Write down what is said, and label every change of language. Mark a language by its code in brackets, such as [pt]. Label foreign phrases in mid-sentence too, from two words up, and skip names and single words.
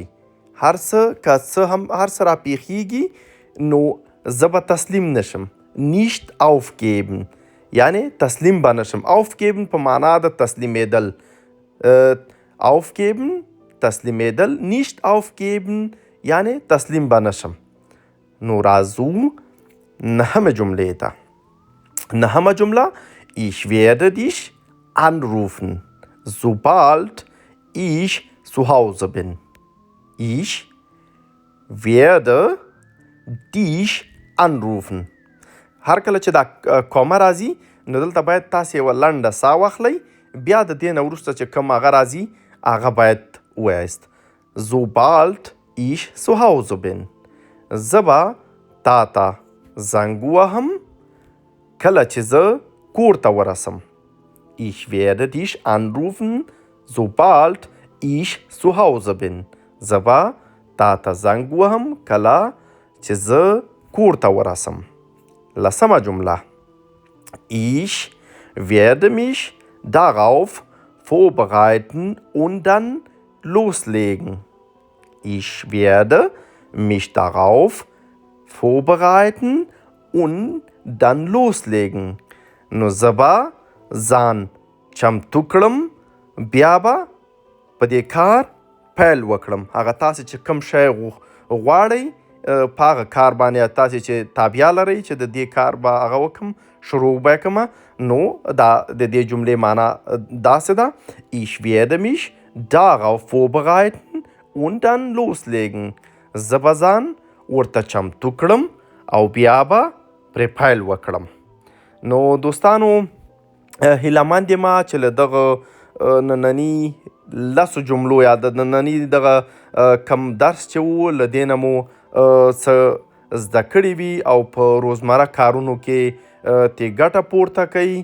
[ps] هر څه راپېښېږي، نو زه به تسلیم نشم. [de] nicht aufgeben [ps] یعنی تسلیم به نشم. aufgeben په معنا د تسلیمېدل. aufgeben تسلیمېدل، [de] nicht aufgeben [ps] یعنی تسلیم به نشم. نو راځو نهمې جملې ته. 9. [de] جمله Ich werde dich anrufen, sobald ich zu Hause bin. Ich werde dich anrufen. [ps] هر کله چې دا کومه راځي نو دلته باید تاسې یوه لنډه ساه واخلئ، بیا د دې نه وروسته چې کوم هغه راځي هغه باید ووایاست. [de] Sobald ich zu Hause bin. [ps] زه به تا ته زنګ ووهم کله چې زه کور ته ورسم. [de] Ich werde dich anrufen, sobald ich zu Hause bin. [ps] زه به تا ته زنګ ووهم کله چې زه کور ته ورسم. 10. [de] جمله Ich werde mich darauf vorbereiten und dann loslegen. Ich werde mich darauf vorbereiten und dann loslegen. [ps] نو زه به ځان چمتو کړم بیا به په دې کار پیل وکړم. هغه تاسې چې کوم شی غواړئ په هغه کار باندې تاسې چې تابیا لرئ چې د دې کار به هغه وکړم شروع به یې کړمه نو دا د دې جملې معنا داسې ده [de] Ich werde mich darauf vorbereiten und dann loslegen. [ps] زه به ځان ورته چمتو کړم او بیا به پرې پیل وکړم. نو دوستانو هیلهمند یم چې له دغه ننني 10 جملو یا د ننني دغه کم درس چې و له دې نه مو څه زده کړي وي او په روزمره کارونو کې ترې ګټه پورته کوي.